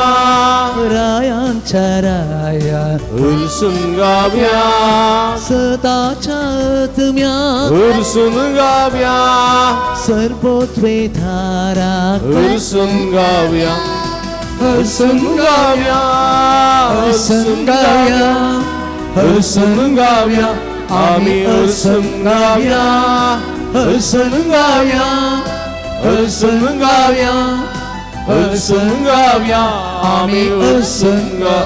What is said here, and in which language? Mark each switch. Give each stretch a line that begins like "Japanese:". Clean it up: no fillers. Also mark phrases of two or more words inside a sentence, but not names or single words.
Konkani: रायांच्या रायाक हर्सून गावया, सताच्या आत्म्याक हर्सून गावया, सर्पोद्वेधाराक हर्सून गावया, हर्सून गावया,
Marathi: हसून गाऊया, हसून गाऊया, आम्ही हसून गाऊया, हसून गाऊया, हसून गाऊया, हसून गाऊया, आम्ही हसून गाऊया.